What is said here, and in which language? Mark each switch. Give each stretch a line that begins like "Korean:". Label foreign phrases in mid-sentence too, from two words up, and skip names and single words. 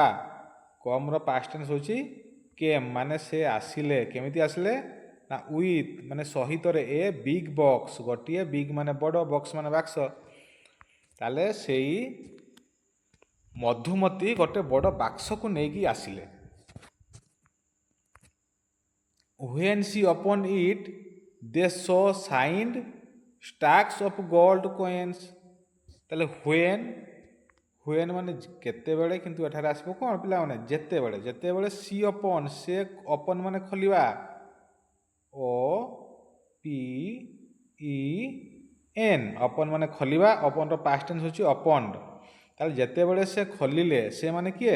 Odia: କମ୍ର
English: past tense
Odia: ହେଉଛି କେମ୍ ମାନେ ସେ ଆସିଲେ। କେମିତି ଆସିଲେ? ନା ୱିଥ୍ ମାନେ ସହିତରେ,
English: a big box,
Odia: ଗୋଟିଏ, ବିଗ୍ ମାନେ ବଡ଼, ବକ୍ସ ମାନେ ବାକ୍ସ। ତାହେଲେ ସେଇ ମଧୁମତୀ ଗୋଟେ ବଡ଼ ବାକ୍ସକୁ ନେଇକି ଆସିଲେ।
English: When she opened it, they saw signed stacks of gold coins।
Odia: ତାହେଲେ when ମାନେ କେତେବେଳେ, କିନ୍ତୁ ଏଠାରେ ଆସିବ କ'ଣ ପିଲାମାନେ? ଯେତେବେଳେ। ଯେତେବେଳେ
English: she open,
Odia: ସେ ଓପନ୍ ମାନେ ଖୋଲିବା, OPEN, ଓପନ୍ ମାନେ ଖୋଲିବା। ଓପନ୍ର
English: past tense
Odia: ହେଉଛି ଓପନ୍ଡ। ତାହେଲେ ଯେତେବେଳେ ସେ ଖୋଲିଲେ, ସେ ମାନେ କିଏ?